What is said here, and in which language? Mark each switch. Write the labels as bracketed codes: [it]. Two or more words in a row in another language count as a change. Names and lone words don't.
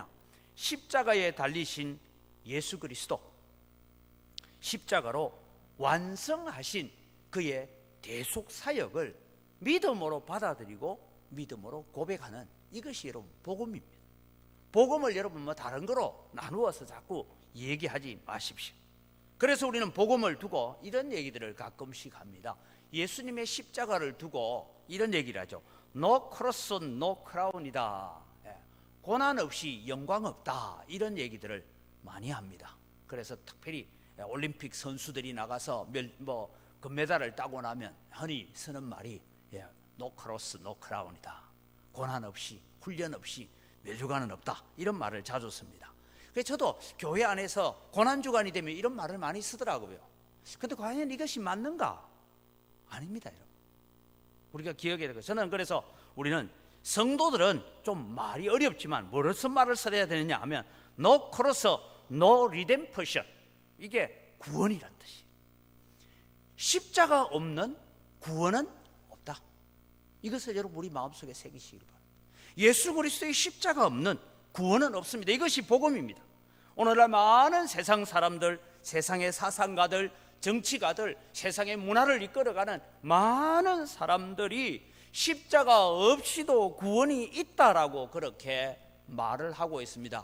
[ko] 십자가에 달리신 예수 그리스도, 십자가로 완성하신 그의 대속 사역을 믿음으로 받아들이고 믿음으로 고백하는 이것이 여러분 복음입니다. 복음을 여러분 뭐 다른 거로 나누어서 자꾸 얘기하지 마십시오. 그래서 우리는 복음을 두고 이런 얘기들을 가끔씩 합니다. 예수님의 십자가를 두고 이런 얘기를 하죠. [en] No cross, no crown [ko] 이다. 고난 없이 영광 없다. 이런 얘기들을 많이 합니다. 그래서 특별히 올림픽 선수들이 나가서 금메달을 따고 나면 흔히 쓰는 말이 [en] No cross, no crown [ko] 이다. 고난 없이, 훈련 없이 멸류관은 없다. 이런 말을 자주 씁니다. 그래서 저도 교회 안에서 고난주간이 되면 이런 말을 많이 쓰더라고요. 근데 과연 이것이 맞는가? 아닙니다, 여러분. 우리가 기억해야 되고, 저는 그래서 우리는 성도들은 좀 말이 어렵지만 무슨 말을 써야 되느냐 하면 [en] No cross, no redemption. [ko] 이게 구원이란 뜻이에요. 십자가 없는 구원은 없다. 이것을 여러분 우리 마음속에 새기시길 바랍니다. 예수 그리스도의 십자가 없는 구원은 없습니다. 이것이 복음입니다. 오늘날 많은 세상 사람들, 세상의 사상가들, 정치가들, 세상의 문화를 이끌어가는 많은 사람들이 십자가 없이도 구원이 있다라고 그렇게 말을 하고 있습니다.